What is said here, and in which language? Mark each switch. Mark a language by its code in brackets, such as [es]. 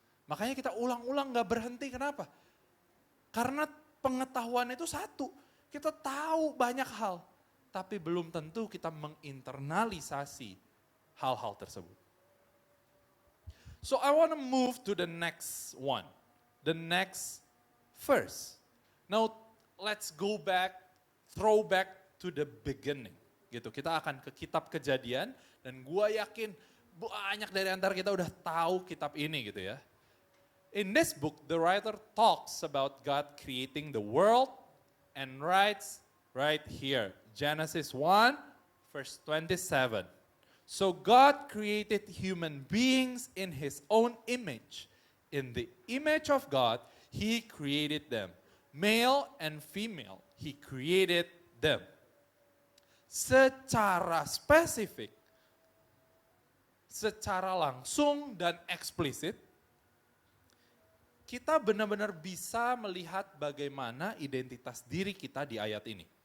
[id] Makanya kita ulang-ulang gak berhenti, kenapa? Karena pengetahuan itu satu, kita tahu banyak hal, tapi belum tentu kita menginternalisasi hal-hal tersebut. [en] So I want to move to the next one, the next verse. Now let's go back, throw back to the beginning. [id] Gitu, kita akan ke kitab Kejadian dan gue yakin banyak dari antara kita udah tahu kitab ini gitu ya. [en] In this book, the writer talks about God creating the world and writes right here, Genesis 1, verse 27. So God created human beings in his own image. In the image of God, he created them. Male and female, he created them. [id] Secara spesifik, secara langsung dan eksplisit, kita benar-benar bisa melihat bagaimana identitas diri kita di ayat ini.